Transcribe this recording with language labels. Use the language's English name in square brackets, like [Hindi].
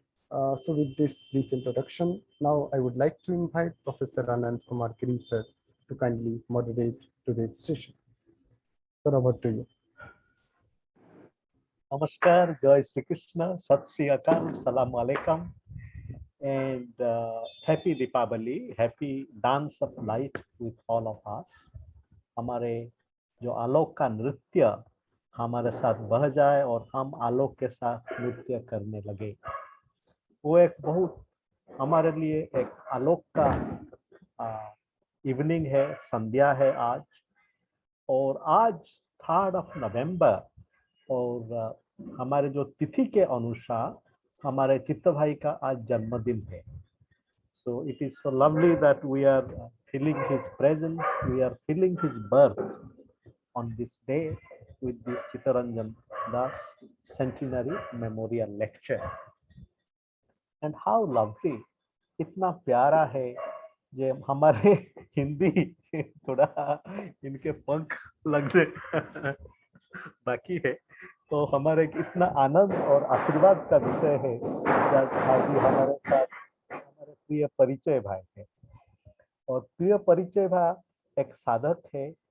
[English] So with this brief introduction, now I would like to invite Professor Anand Kumar Giri sir to kindly moderate today's session. Sir, over to you. Namaskar, Jai Shri Krishna, Sat Shri Akal, Salam Alaikum, and happy Deepavali, happy dance of light with all of us. [Hindi] हमारे जो आलोक का नृत्य हमारे साथ बह जाए और हम आलोक के साथ नृत्य करने लगे, वो एक बहुत हमारे लिए एक आलोक का इवनिंग है, संध्या है आज। और आज 3rd नवंबर और हमारे जो तिथि के अनुसार हमारे चित्त भाई का आज जन्मदिन है। [English] So it is so lovely that we are feeling his presence, we are feeling his birth on this day with this Chittaranjan Das Centenary Memorial Lecture. And how lovely, [Hindi] इतना प्यारा है जो हमारे हिंदी थोड़ा इनके पंख लगने बाकी है, तो हमारे इतना आनंद और आशीर्वाद का विषय है जब भाई हमारे साथ हमारे प्रिय परिचय भाई है। और प्रिय परिचय भाई एक साधक है,